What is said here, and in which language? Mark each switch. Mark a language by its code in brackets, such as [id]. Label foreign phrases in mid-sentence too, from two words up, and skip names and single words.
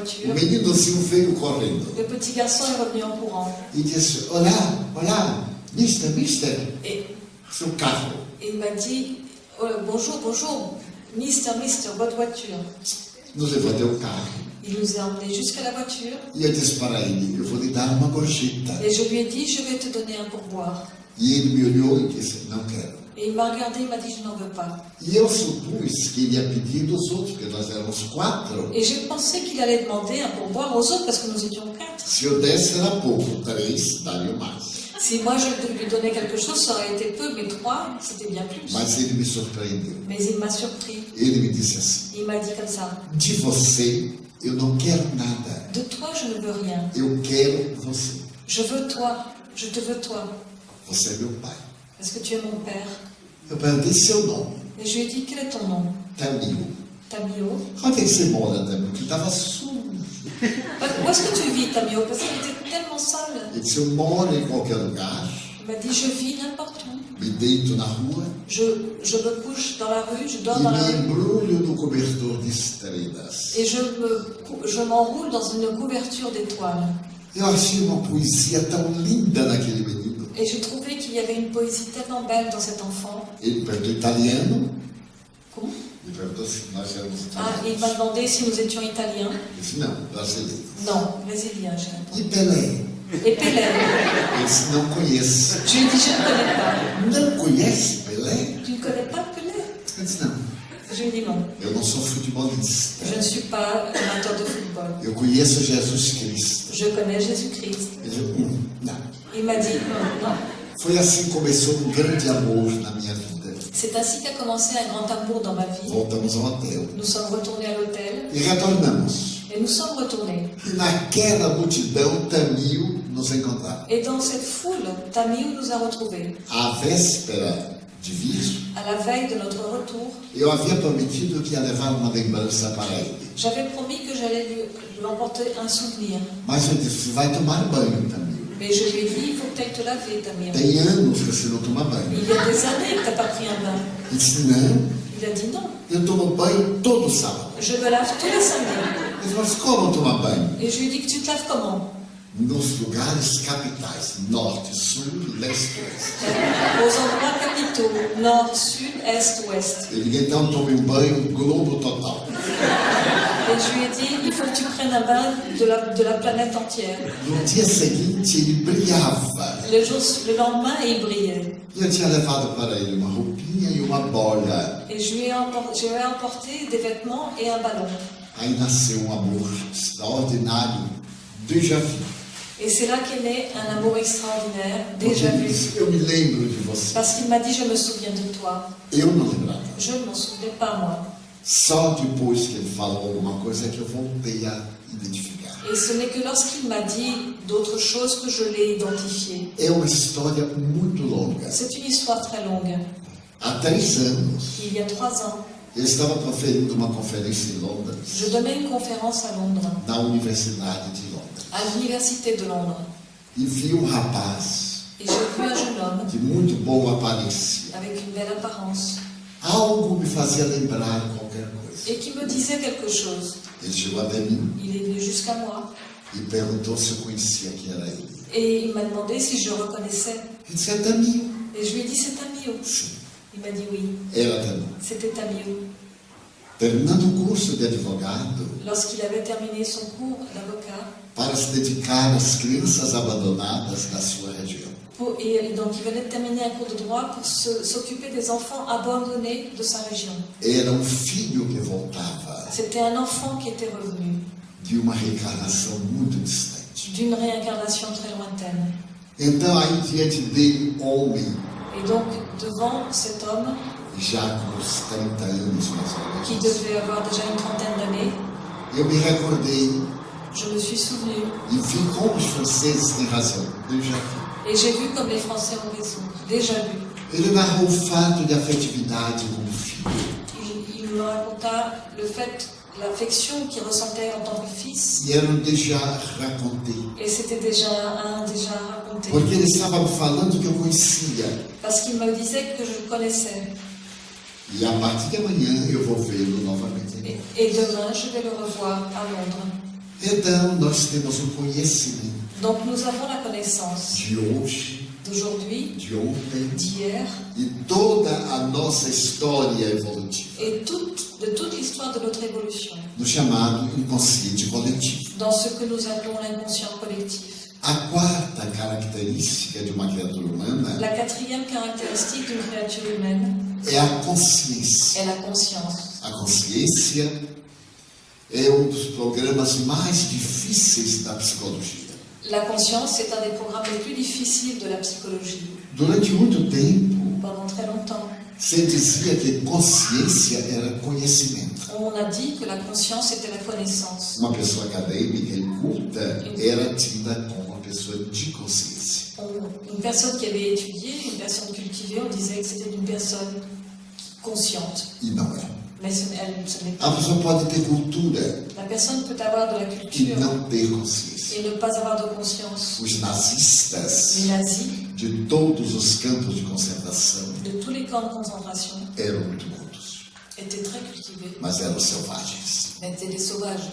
[fr] voiture. [pt] meninozinho veio correndo [fr] Le petit garçon est revenu en courant [pt] e disse, olá, mister, [fr] et, [pt] seu carro. [fr] et il m'a dit oh, bonjour, mister, votre voiture. [pt] Nos levou até o carro. [fr] Il nous a emmenés jusqu'à la voiture [pt] E eu disse para ele, eu vou lhe dar uma gorjeta. [fr] et je lui ai dit je vais te donner un pourboire. [pt] E ele me olhou e disse, não quero. [fr] Et il m'a regardé, il m'a dit je n'en veux pas. [pt] E eu supus que ele ia pedir dos outros, porque nós éramos 4. [fr] Et j'ai pensé qu'il allait demander un pourboire aux autres parce que nous étions 4. [pt] Se eu desse era pouco, 3 daria mais. [fr] Si moi je lui donnais quelque chose, ça aurait été peu, mais 3, c'était bien plus. [pt] Mas ele me surpreendeu. [fr] Mais il m'a surpris. [pt] Ele me disse assim, [fr] Il m'a dit comme ça, [pt] de você eu não quero nada, [fr] de toi je ne veux rien. [pt] eu quero você. [fr] Je veux toi, je te veux toi, [pt] Você é meu pai. [fr] parce que tu es mon père. [pt] Eu perguntei seu nome, [fr] Et je lui ai dit, quel est ton nom? Tamil. Tamio. [pt] Onde é que você mora, Tamil? Porque estava sujo. [fr] Où est-ce que tu vis, Tamio? Parce qu'il était tellement sale. [pt] Ele disse, eu moro em qualquer lugar, [fr] Il m'a dit, je vis n'importe où. [pt] me deito na rua [fr] Je me couche dans la rue, je dors [pt] e [fr] dans la [pt] me [fr] rue. [pt] embrulho no cobertor de estrelas. [fr] Et je m'enroule dans une couverture d'étoiles. [pt] Eu achei uma poesia tão linda naquele menino. [fr] Et j'ai trouvé qu'il y avait une poésie tellement belle dans cet enfant. [pt] Ele perguntou italiano. [fr] Comment? [pt] Ele perguntou se nós éramos [fr] Ah, il [pt] italianos. [fr] m'a demandé si nous étions italiens. [pt] Eu disse, não, brasileiro. [fr] Non, brésiliens, j'ai répondu. [pt] E Pelé? [fr] Et Pelé? [pt] Ele disse, não conheço. [fr] Je lui ai dit, je ne connais pas. [pt] Não conhece Pelé? [fr] Tu ne connais pas Pelé? [pt] Ele disse, não, [fr] Je lui ai dit non. [pt] eu não sou futebolista. [fr] Je ne suis pas amateur de football. [pt] Eu conheço Jesus Cristo. [fr] Je connais Jésus-Christ. [pt] Ele disse, não. [fr] Il m'a dit non. [pt] Foi assim que começou um grande amor na minha vida. [fr] C'est ainsi qu'a commencé un grand amour dans ma vie. [pt] Voltamos ao hotel. [fr] Nous sommes retournés à l'hôtel [pt] E retornamos. [fr] et nous sommes retournés. [pt] E naquela multidão, Tamil nos encontrava. [fr] Et dans cette foule, Tamil nous a retrouvés. [pt] À véspera de vir, [fr] À la veille de notre retour, [pt] eu havia prometido que ia levar uma lembrança para ele. [fr] j'avais promis que j'allais lui emporter un souvenir. [pt] Mas eu disse, vai tomar banho, Tamil. [fr] Mais je lui ai dit, il faut que tu ailles te laver, Tamir. [pt] Tem anos que você não toma banho. [fr] Il y a des années que tu n'as pas pris un bain. [pt] Ele disse, não, [fr] Il a dit non. [pt] eu tomo banho todo sábado. [fr] Je me lave tous les samedis. [pt] Ele disse, mas como tomar banho? [fr] Et je lui ai dit que tu te laves comment? [pt] Nos lugares capitais, norte, sul, leste, oeste. [fr] Aux endroits capitaux, nord, sud, est, ouest. [pt] Eu digo, então tome um banho globo total. [fr] Et je lui ai dit, il faut que tu prennes un bain de la planète entière. [pt] No dia seguinte, ele brilhava. [fr] Le lendemain, il brillait. [pt] E eu tinha levado para ele uma roupinha e uma bola. [fr] Et je lui ai emporté des vêtements et un ballon. [pt] Aí nasceu um amor extraordinário, [fr] déjà vu. Et c'est là qu'est né un amour extraordinaire, [pt] Porque [fr] déjà [pt] ele [fr] vu. [pt] disse, eu me lembro de você. [fr] Parce qu'il m'a dit, je me souviens de toi. [pt] Eu não lembrava. [fr] Je ne m'en souvenais pas, moi. [pt] Só depois que ele falou alguma coisa é que eu voltei a identificar. [fr] Et ce n'est que lorsqu'il m'a dit d'autres choses que je l'ai identifié. [pt] É uma história muito longa. [fr] C'est une histoire très longue. [pt] Há 3 anos, [fr] Il y a 3 ans, [pt] eu estava proferindo uma conferência em Londres, [fr] je donnais une conférence à Londres, [pt] na Universidade de Londres. [fr] à l'université de Londres. [pt] E vi um rapaz [fr] Et j'ai vu un jeune homme [pt] de muito boa aparência. [fr] avec une belle apparence [pt] Algo me fazia lembrar qualquer coisa. [fr] et qui me disait quelque chose. [pt] Ele chegou até mim [fr] Il est venu jusqu'à moi [pt] e perguntou se eu conhecia quem era ele. [fr] et il m'a demandé si je reconnaissais. [pt] Ele disse, é Tamil. [fr] Et je lui ai dit, c'est Tamio. [pt] Sim, [fr] Il m'a dit oui, [pt] era Tamil. [fr] c'était Tamio. [pt] Terminando o curso de advogado, [fr] Lorsqu'il avait terminé son cours d'avocat, [pt] para se dedicar às crianças abandonadas da sua região. [fr] et donc il venait de terminer un cours de droit pour s'occuper des enfants abandonnés de sa région. [pt] Era um filho que voltava [fr] C'était un enfant qui était revenu [pt] de uma reencarnação muito distante. [fr] d'une réincarnation très lointaine. [pt] Então, aí diante dele, homem, [fr] Et donc, devant cet homme, [pt] já com uns 30 anos mais ou [fr] qui [pt] menos, [fr] devait avoir déjà une trentaine d'années, [pt] eu me recordei [fr] je me suis souvenu. [pt] E vi como os franceses têm razão. Eu já vi. [fr] Et j'ai vu comme les Français ont raison. Déjà vu. [pt] Ele narrou o fato de afetividade com o filho. [fr] Il me raconta le fait, l'affection qu'il ressentait en tant que fils. [pt] E era um [fr] déjà raconté. Et c'était déjà un déjà raconté. [pt] Porque ele estava me falando que eu conhecia. [fr] Parce qu'il me disait que je le connaissais. [pt] E a partir de amanhã eu vou vê-lo novamente. [fr] Et demain, je vais le revoir à Londres. [pt] Então, nós temos um conhecimento [fr] Donc nous avons la connaissance [pt] de hoje, [fr] d'aujourd'hui, [pt] de ontem [fr] d'hier, [pt] e toda a nossa história evolutiva, [fr] et de toute l'histoire de notre évolution, [pt] no chamado inconsciente coletivo. [fr] dans ce que nous appelons l'inconscient collectif. [pt] A quarta característica de uma criatura humana [fr] La quatrième caractéristique d'une créature humaine [pt] é a consciência. [fr] est la conscience. [pt] A consciência é um dos programas mais difíceis da psicologia. [fr] La conscience est un des programmes les plus difficiles de la psychologie. [pt] Durante muito tempo, [fr] Pendant très longtemps, [pt] se dizia que consciência era conhecimento. [fr] on a dit que la conscience était la connaissance. [pt] Uma pessoa acadêmica e culta era tida como uma pessoa de consciência. [fr] Une personne qui avait étudié, une personne cultivée, on disait que c'était une personne consciente. [pt] E não é. [fr] Mais ce n'est [pt] A [fr] pas. [pt] pessoa pode ter cultura [fr] La personne peut avoir de la [pt] e [fr] culture [pt] não ter consciência. [fr] et ne pas avoir de conscience. [pt] Os nazistas [fr] Les nazis, [pt] de todos os campos de concentração [fr] de tous les camps de concentration, [pt] eram muito cultos, [fr] étaient très cultivés, [pt] mas eram selvagens. [fr] mais étaient des sauvages.